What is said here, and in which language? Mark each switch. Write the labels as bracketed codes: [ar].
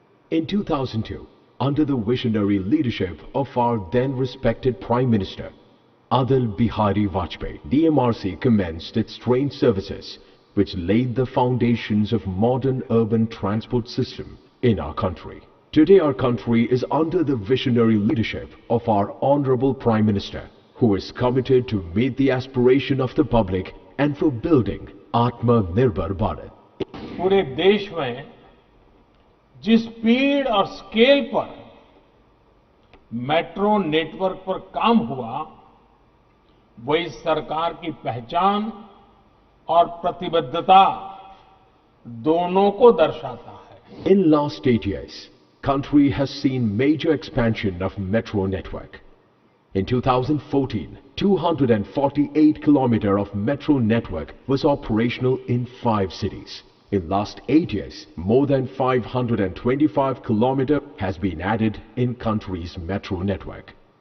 [en] In 2002, under the visionary leadership of our then respected Prime Minister, Atal Bihari Vajpayee, DMRC commenced its train services, which laid the foundations of modern urban transport system in our country. Today our country is under the visionary leadership of our Honorable Prime Minister, who is committed to meet the aspiration of the public and for building Atmanirbhar Bharat. [hi] पूरे देश में जिस speed और scale पर metro network पर काम हुआ, वो इस सरकार की पहचान और प्रतिबद्धता दोनों को दर्शाता है। [en] In last 8 years, country has seen major expansion of metro network. In 2014, 248 km of metro network was operational in 5 cities. In last 8 years, more than 525 km has been added in country's metro network.